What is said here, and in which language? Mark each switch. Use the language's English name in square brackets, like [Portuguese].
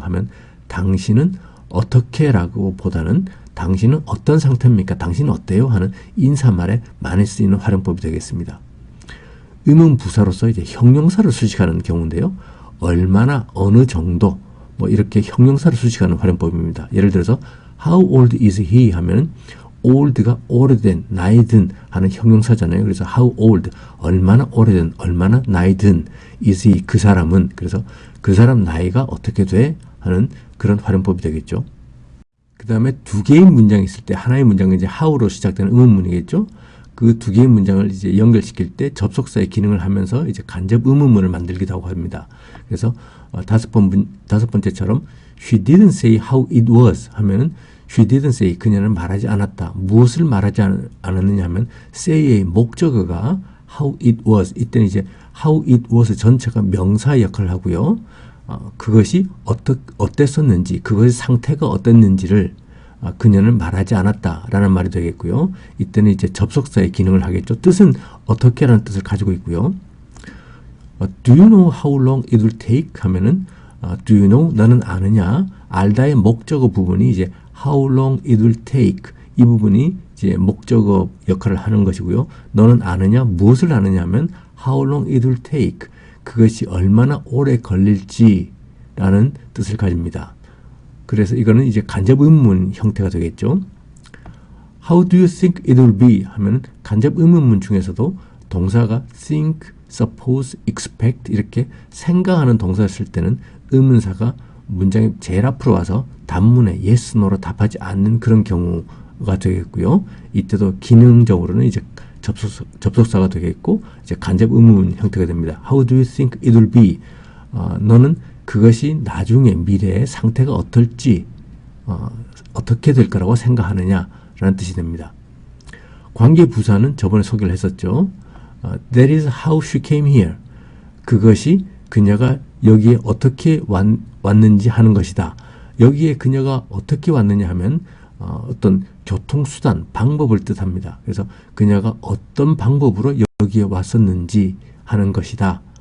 [Korean] 하면 당신은 어떻게 라고 보다는 당신은 어떤 상태입니까? 당신은 어때요? 하는 인사말에 많이 쓰이는 활용법이 되겠습니다. 의문부사로서 이제 형용사를 수식하는 경우인데요. 얼마나, 어느 정도, 뭐 이렇게 형용사를 수식하는 활용법입니다. 예를 들어서 [English] How old is he? [Korean] 하면 old가 오래된, 나이 든 하는 형용사잖아요. 그래서 [English] how old, [Korean] 얼마나 오래된, 얼마나 나이 든 [English] is he, [Korean] 그 사람은. 그래서 그 사람 나이가 어떻게 돼? 하는 그런 활용법이 되겠죠. 그 다음에 두 개의 문장이 있을 때 하나의 문장은 이제 how로 시작되는 의문문이겠죠. 그 두 개의 문장을 이제 연결시킬 때 접속사의 기능을 하면서 이제 간접 의문문을 만들기도 하고 합니다. 그래서 다섯 번째처럼 [English] she didn't say how it was [Korean] 하면은 [English] she didn't say [Korean] 그녀는 말하지 않았다. 무엇을 말하지 않았느냐 하면 say의 목적어가 [English] how it was. [Korean] 이때는 이제 [English] how it was [Korean] 전체가 명사 역할을 하고요. 그것이 어땠었는지, 그것의 상태가 어땠는지를 그녀는 말하지 않았다라는 말이 되겠고요. 이때는 이제 접속사의 기능을 하겠죠. 뜻은 어떻게라는 뜻을 가지고 있고요. [English] Do you know how long it will take? [Korean] 하면은 [English] Do you know? [Korean] 너는 아느냐? 알다의 목적어 부분이 이제 [English] How long it will take? [Korean] 이 부분이 이제 목적어 역할을 하는 것이고요. 너는 아느냐? 무엇을 아느냐 하면 [English] How long it will take? [Korean] 그것이 얼마나 오래 걸릴지라는 뜻을 가집니다. 그래서 이거는 이제 간접 의문문 형태가 되겠죠. [English] How do you think it will be? [Korean] 하면 간접 의문문 중에서도 동사가 [English] think, suppose, expect [Korean] 이렇게 생각하는 동사를 쓸 때는 의문사가 문장의 제일 앞으로 와서 단문에 yes, no로 답하지 않는 그런 경우가 되겠고요. 이때도 기능적으로는 이제 접속사가 되겠고 이제 간접 의문문 형태가 됩니다. [English] How do you think it will be? [Korean] 너는 그것이 나중에 미래의 상태가 어떨지 어떻게 될 거라고 생각하느냐라는 뜻이 됩니다. 관계부사는 저번에 소개를 했었죠. [English] That is how she came here. [Korean] 그것이 그녀가 여기에 어떻게 왔는지 하는 것이다. 여기에 그녀가 어떻게 왔느냐 하면 어떤 교통수단, 방법을 뜻합니다. 그래서 그녀가 어떤 방법으로 여기에 왔었는지 하는 것이다.